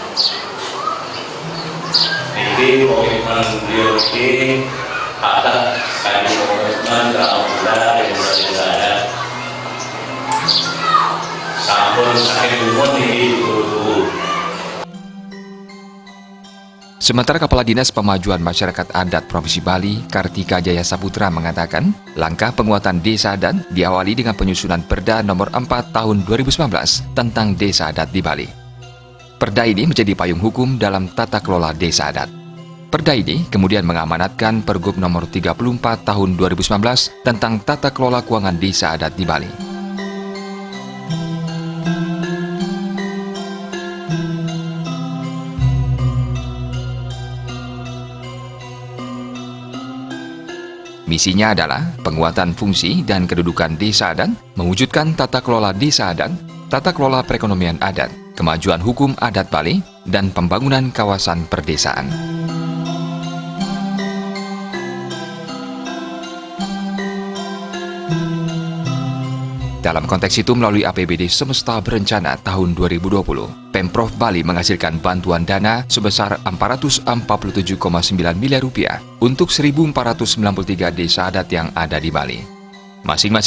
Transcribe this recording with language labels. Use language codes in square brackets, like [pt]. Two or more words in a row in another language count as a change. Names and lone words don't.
[id] Jadi komitmen beliau ini ada sekali komitmen dalam bulan yang berbeda ada sampun sakit umum ini dulu. Sementara Kepala Dinas Pemajuan Masyarakat Adat Provinsi Bali, Kartika Jaya Saputra mengatakan, langkah penguatan Desa Adat diawali dengan penyusunan Perda Nomor 4 Tahun 2019 tentang Desa Adat di Bali. Perda ini menjadi payung hukum dalam tata kelola Desa Adat. Perda ini kemudian mengamanatkan Pergub Nomor 34 Tahun 2019 tentang tata kelola keuangan Desa Adat di Bali. Misinya adalah penguatan fungsi dan kedudukan desa adat, mewujudkan tata kelola desa adat, tata kelola perekonomian adat, kemajuan hukum adat Bali, dan pembangunan kawasan perdesaan. Dalam konteks itu, melalui APBD Semesta Berencana tahun 2020, Pemprov Bali menghasilkan bantuan dana sebesar Rp447,9 miliar untuk 1.493 desa adat yang ada di Bali.